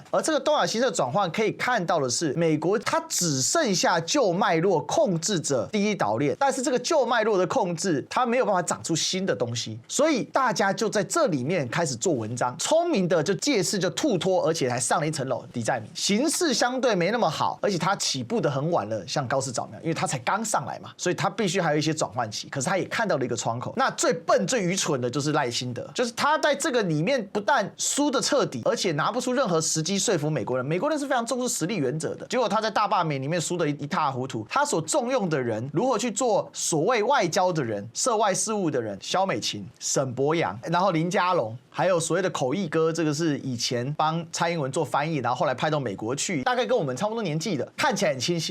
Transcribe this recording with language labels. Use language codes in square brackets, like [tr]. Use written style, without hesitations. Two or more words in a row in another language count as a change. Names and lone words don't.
[zh] 而這個東亞形勢的轉換可以看到的是，美國它只剩下舊脈絡控制着第一島鏈，但是這個舊脈絡的控制它沒有辦法長出新的東西，所以大家就在這裡面開始做文章，聰明的就借勢就吐脫，而且還上了一層樓。李在明形勢相對沒那麼好，而且他起步的很晚了，像高市早苗，因為他才剛上來嘛，所以他必須還有一些轉換期。可是他也看到了一個窗口。那最笨、最愚蠢的就是賴清德，就是他在這個裡面不但輸得徹底，而且拿不出任何時機說服美國人。美國人是非常重視實力原則的，結果他在大罷免裡面輸得一塌糊塗。他所重用的人，如何去做所謂外交的人、涉外事務的人，蕭美琴、沈伯洋，然後林佳龍，還有所謂的口譯哥，這個是以前幫蔡英文做翻譯，然後後來派到美國去，大概跟我們差不多年紀的，看起來很清新。